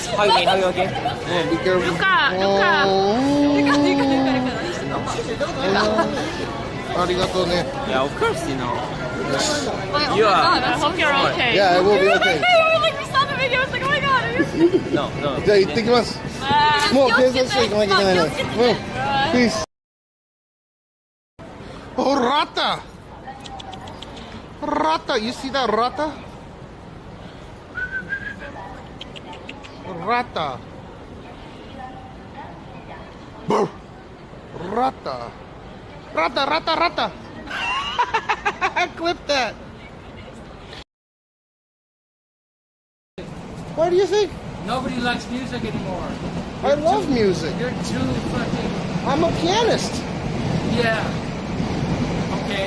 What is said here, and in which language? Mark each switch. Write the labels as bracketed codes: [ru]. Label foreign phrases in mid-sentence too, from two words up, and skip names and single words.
[en] How you okay? Be careful. Luca. [ja] ありがとうね. [en] Yeah, of course, you know. Oh You my are. god, I hope you're okay. Yeah, I will be okay. Like, we saw the video, it's like, oh my god, are you okay? No. [ja] じゃあ行ってきます。もう警察署行かなきゃいけないの。Peace. [en] Oh, rata! Rata, you see that rata? Rata. Brr. Rata. Rata. Clip that. Why do you think? Nobody likes music anymore. I love music. You're too fucking... I'm a pianist. Yeah. Okay.